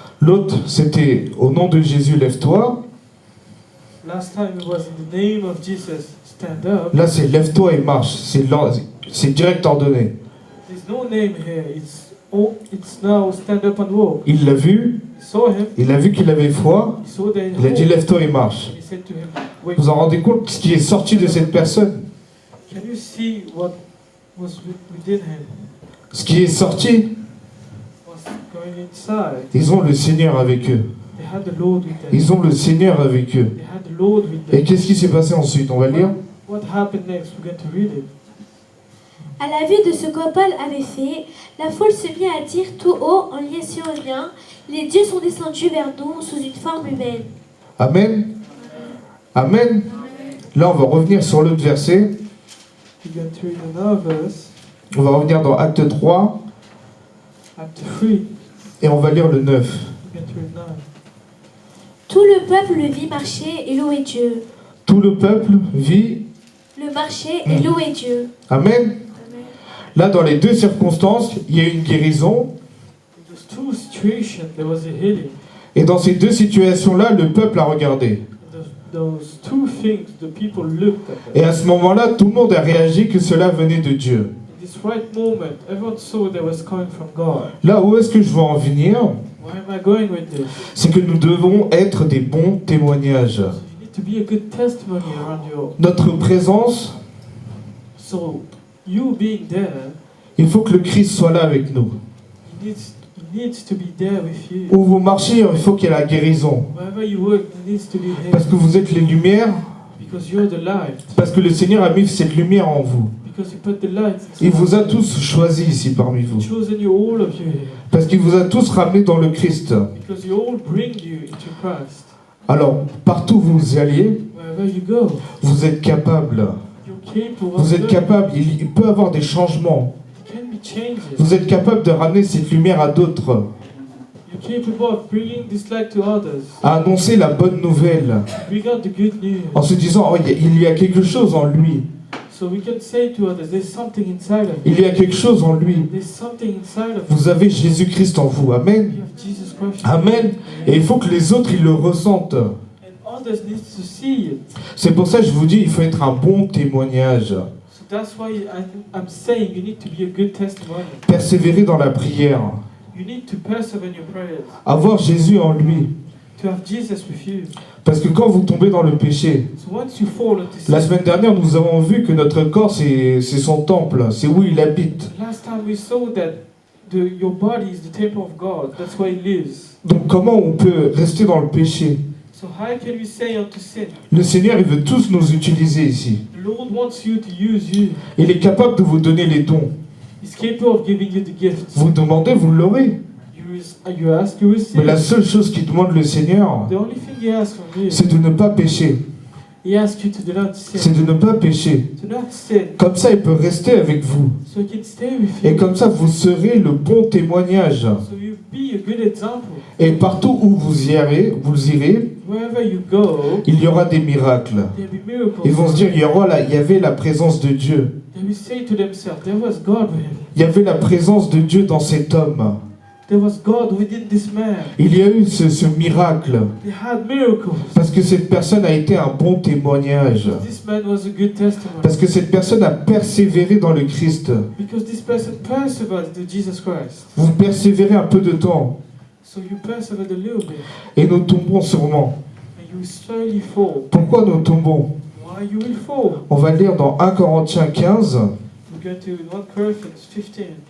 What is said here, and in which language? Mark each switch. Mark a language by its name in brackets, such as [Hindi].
[French] L'autre, c'était au nom de Jésus, lève-toi. [English] Last time it was in the name of Jesus, stand up. [French] Là, c'est lève-toi et marche. C'est direct ordonné. [English] There's no name here. It's now stand up and walk. [French] Il l'a vu. [English] He saw him. [French] Il a vu qu'il avait foi. [English] He saw that he [French] Il a dit lève-toi et marche. [English] He said to him, wait. [French] Vous vous en rendez compte ce qui est sorti de cette personne? [English] Can you see what was within him? [French] Ce qui est sorti, [English] Was going inside, [French] ils ont le Seigneur avec eux. [English] they had the Lord with them. [French] Ils ont le Seigneur avec eux. [English] They had the Lord with [French] Et [English] them. [French] qu'est-ce qui s'est passé ensuite? On va le lire. [English] What happened next? We're going to read it. [French] À la vue de ce que Paul avait fait, la foule se mit à dire tout haut en lycéonien, les dieux sont descendus vers nous sous une forme humaine. Amen. Amen. Là, on va revenir sur l'autre verset. [English] We're going to read another verse, [French] On va revenir dans Acte 3 Acte 3. et on va lire le 9. [English] We're going to read 9. [French] Tout le peuple le vit marcher et louer Dieu. Tout le peuple vit. Le marcher et louer Dieu. Amen. Là, dans les deux circonstances, il y a eu une guérison. [English] In those two situations, there was a healing. [French] Et dans ces deux situations-là, le peuple a regardé. [English] Those two things, the people looked at [French] Et [English] them. [French] à ce moment-là, tout le monde a réagi que cela venait de Dieu. [English] In this right moment, everyone saw that was coming from God. [French] Là où est-ce que je veux en venir? [English] Where am I going with this? [French] C'est que nous devons être des bons témoignages. [English] So you need to be a good testimony around your. [French] Notre présence, [English] So you being there, [French] il faut que le Christ soit là avec nous. [English] he needs to be there with you. [French] Où vous marchez, il faut qu'il y ait la guérison. [English] Wherever you work, there needs to be him. [French] Parce que vous êtes les lumières, [English] Because you're the light. [French] parce que le Seigneur a mis cette lumière en vous. [English] Because you put the light. [French] Il vous a tous choisis ici parmi vous. [English] Chosen you, all of you here. [French] Parce qu'il vous a tous ramenés dans le Christ. [English] Because you all bring you into Christ. [French] Alors, partout où vous alliez, [English] Wherever you go, [French] vous êtes capable. [English] you're capable. [French] Vous [English] of [French] êtes [English] doing. [French] capable. Il peut y avoir des changements. [English] There can be changes. [French] Vous êtes capable de ramener cette lumière à d'autres. [English] You're capable of bringing this light to others. [French] À annoncer la bonne nouvelle. [English] Bring out the good news. [French] En se disant, oh, il y a quelque chose en lui. [English] So we can say to others, there's something inside of you. [French] Il y a quelque chose en lui. [English] There's something inside of you. [French] Vous avez Jésus-Christ en vous. Amen. [English] You have Jesus Christ. Amen. [French] Et il faut que les autres, ils le ressentent. [English] And others need to see it. [French] C'est pour ça que je vous dis, il faut être un bon témoignage. [English] So that's why I'm saying you need to be a good testimony. [French] Persévérer dans la prière. [English] You need to persevere in your prayers. [French] Avoir Jésus en lui. [English] To have Jesus with you. [French] Parce que quand vous tombez dans le péché, [English] So once you fall into sin, [French] la semaine dernière, nous avons vu que notre corps, c'est son temple. C'est où il habite. [English] last time we saw that your body is the temple of God. That's where He lives. [French] Donc comment on peut rester dans le péché? [English] So how can we say unto sin? [French] Le Seigneur, il veut tous nous utiliser ici. [English] The Lord wants you to use you. [French] Il est capable de vous donner les dons. [English] He's capable of giving you the gifts. [French] Vous demandez, vous l'aurez. [English] You ask, you receive. [French] Mais la seule chose qu'il demande le Seigneur, [English] The only thing He asks from you, [French] c'est de ne pas pécher. [English] He asks you to do not sin. [French] C'est de ne pas pécher. [English] To not sin. [French] Comme ça, il peut rester avec vous. [English] So He can stay with [French] Et [English] you. [French] comme ça, vous serez le bon témoignage. [English] So you be a good example. [French] Et partout où vous irez, [English] Wherever you go, [French] il y aura des miracles. [English] there'll be miracles. [French] Ils vont se dire, il y avait la présence de Dieu. [English] They will say to themselves, there was God with him. [French] Il y avait la présence de Dieu dans cet homme. [English] There was God within this man. [French] Il y a eu ce miracle. [English] They had miracles. [French] Parce que cette personne a été un bon témoignage. [English] This man was a good testimony. [French] Parce que cette personne a persévéré dans le Christ. [English] Because this person persevered to Jesus Christ. [French] Vous persévérez un peu de temps. [English] So you persevered a little bit. [French] Et nous tombons sûrement. [English] And you will slowly fall. [French] Pourquoi nous tombons? [English] Why you will fall? [French] On va lire dans 1 Corinthiens 15 [English] We're going to 1 Corinthians 15,